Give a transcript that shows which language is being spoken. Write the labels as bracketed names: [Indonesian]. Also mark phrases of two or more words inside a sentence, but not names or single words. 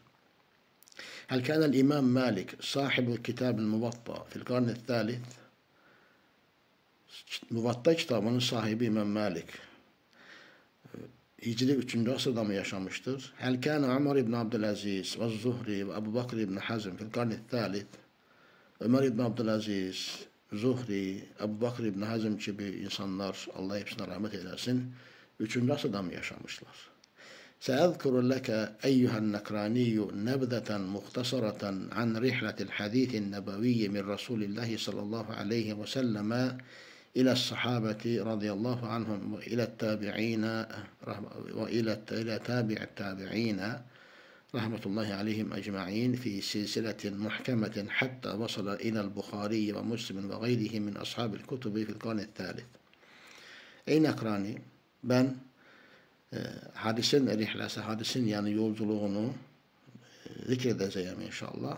[Arabic] هل كان الإمام مالك صاحب كتاب الموطأ في القرن الثالث. [Turkish] Muvatta kitabının sahibi İmam Malik Hicri 3. asırda mı yaşamıştır? [Arabic] هل كان عمر بن عبد العزيز والزهري وأبو بكر بن حزم في القرن الثالث. [Turkish] Ömer ibn Abdülaziz, Zuhri, Ebu Bakr ibn Hazm gibi insanlar, Allah hepsine rahmet eylesin, 3. asırda mı yaşamışlar? [Arabic] سأذكر لك أيها النكراني نبذة مختصرة عن رحلة الحديث النبوي من رسول الله صلى الله عليه وسلم إلى الصحابة رضي الله عنهم وإلى التابعين وإلى تابع التابعين رحمة الله عليهم أجمعين في سلسلة محكمة حتى وصل إلى البخاري ومسلم وغيره من أصحاب الكتب في القرن الثالث. [Turkish] Ey Nakrani, ben hadisin rihlesi, hadisin yani yolculuğunu zikredeceğim inşallah.